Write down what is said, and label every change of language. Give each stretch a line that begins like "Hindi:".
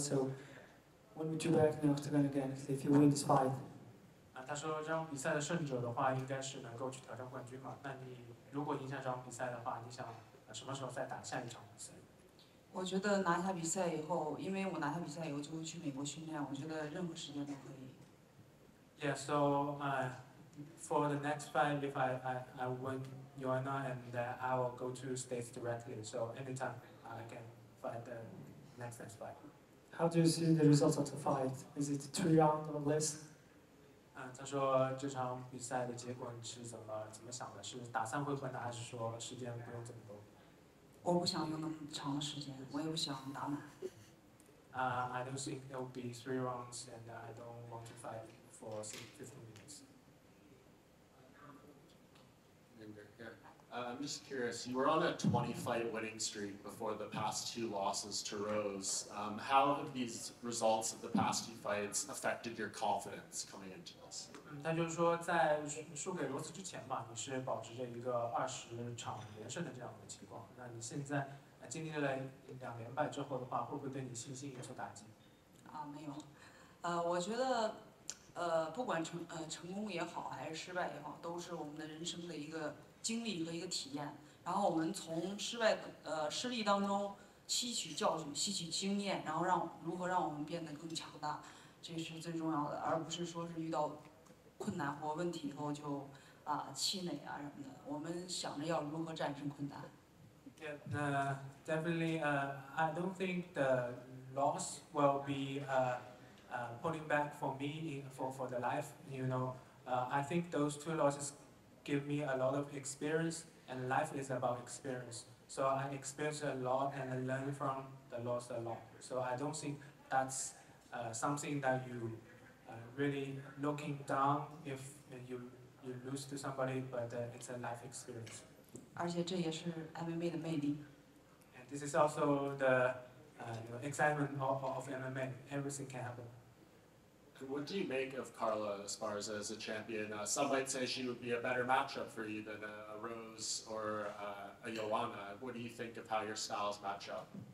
English: So when would you back in the octagon again if you win this fight?
Chinese: 他说这场比赛的胜者的话，应该是能够去挑战冠军嘛。那你如果赢下这场比赛的话，你想什么时候再打下一场比赛？我觉得拿下比赛以后，因为我拿下比赛以后就会去美国训练，我觉得任何时间都可以。
English: Yeah, so for the next fight, if I win Joanna, and I will go to States directly. So anytime I can fight the next fight. How do you see the results of the fight? Is it 3 rounds or less?
Chinese: 他说这场比赛的结果你是怎么想的？是打3回合呢，还是说时间不用这么多？我不想用那么长的时间，我也不想打满。
English: I don't think it will be 3 rounds, and I don't want to fight for 15 minutes. I'm just curious, you were on a 20-fight winning streak before the past 2 losses to Rose. How have these results of the past 2 fights affected your confidence coming into this?
Chinese: 他就是说，在输给罗斯之前吧，你是保持着一个20场连胜的这样的情况。那你现在经历了2连败之后的话，会不会对你信心有所打击？没有。我觉得，不管成功也好，还是失败也好，都是我们的人生的一个经历和一个体验。然后我们从失利当中吸取教训、吸取经验，然后如何让我们变得更强大，这是最重要的，而不是说是遇到困难或问题以后就气馁什么的。我们想着要如何战胜困难。
English: Yeah, definitely. I don't think the loss will be pulling back for me for the life. You know, I think those 2 losses give me a lot of experience, and life is about experience. So I experienced a lot and I learned from the loss a lot. So I don't think that's something that you really looking down if you lose to somebody, but it's a life experience.
Chinese: 而且这也是 MMA 的魅力。
English: And this is also the excitement of MMA. Everything can happen. What do you make of Carla Esparza as a champion? Some might say she would be a better matchup for you than a Rose or a Joanna. What do you think of how your styles match up?